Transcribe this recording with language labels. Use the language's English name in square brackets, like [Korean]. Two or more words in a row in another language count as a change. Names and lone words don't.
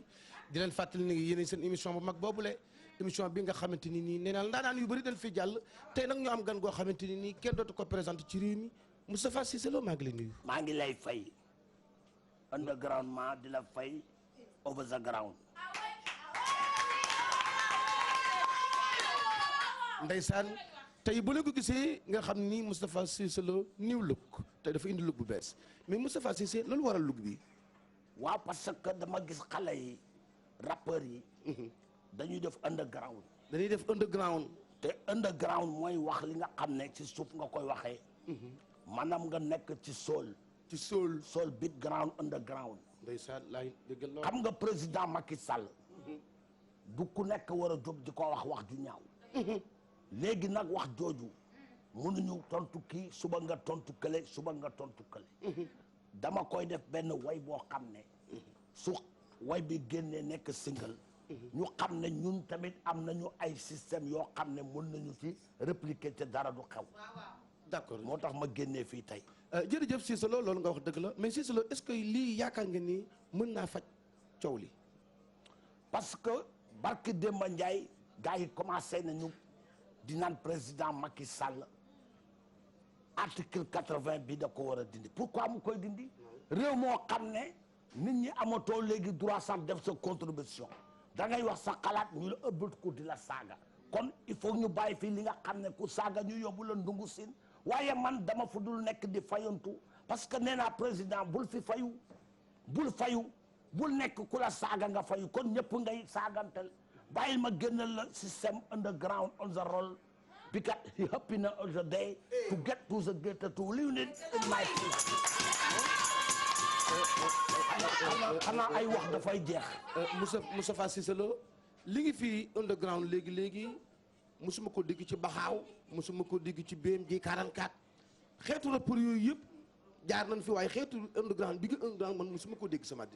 [Wolof] di leen fàttali ni yéen seen émission bu mag boobule émission bi nga xamante ni nii nee naa ndaanaan yu bëri dañ fi jàll tey nag ñu am gan goo xamante ni nii kenn dootu ko présenté ci réew mi Moustapha Cissé Lo maa ngi lay nuyu. maa ngi lay fay undergroundement di la fay [English] over the ground. [Wolof] ndeysaan tey bu la ko gisee nga xam ni Moustapha Cissé Lo [English] new look [Wolof] tey dafa indi look bu bees mais Moustapha Cissé loolu waral look bi. waaw [French] parce que [Wolof] dama gis xale yi rappeurs yi. dañuy def underground. dañuy def underground. te underground mooy wax li nga xam ne ci suuf nga koy waxee. maanaam nga nekk ci soul. ci soul. [English] soul beat ground underground. [Wolof] ndeysaan laay dégg loolu. xam nga président Macky Sall. du ku nekk war a jóg di ko wax ju ñaaw. léegi nag wax jooju mënuñu tontu kii suba nga tontu kële suba nga tontu kële. dama koy def benn way boo xam ne. su way bi génnee nekk single. ñu xam ne ñun tamit am nañu ay système yoo xam ne mën nañu ci répliquer te dara du xew. d'accord moo tax ma génnee fii tey. jërëjëf Cissé Lo loolu nga wax dëgg la mais Cissé Lo [French] est-ce que [Wolof] lii yaakaar nga ni mën naa faj coow li. [French] parce que [Wolof] barki Demba Ndiaye gars yi commencé nañu di naan président Macky Sall article 80 bi da ko war a dindi pourquoi mu koy dindi. réew moo xam ne nit ñi amatoo léegi droit sax def sa contribution da ngay wax sa xalaat ñu la ëbbët ko di la saaga kon [French] il faut [Wolof] ñu bàyyi fii li nga xam ne ku saaga ñu yóbbu la ndungu siin waaye man dama fu dul nekk di fayantu [French] parce que [Wolof] nee naa président bul fi fayu bul nekk ku la saaga nga fayu kon ñëpp ngay saagantel bàyyil ma génnal la système [English] underground on the roll because he happy [Wolof] na [English] on the day to get to the gate to live in my place. [Wolof] xanaa ay wax dafay jeex. Moustapha Cissé Lo li ngi fii underground léegi musuma ko dégg ci Baxaaw musuma ko dégg ci BMG 44 xeetu rapport yooyu yëpp jaar nañ fi waaye xeetu underground bi nga underground man musuma ko dégg sama dina.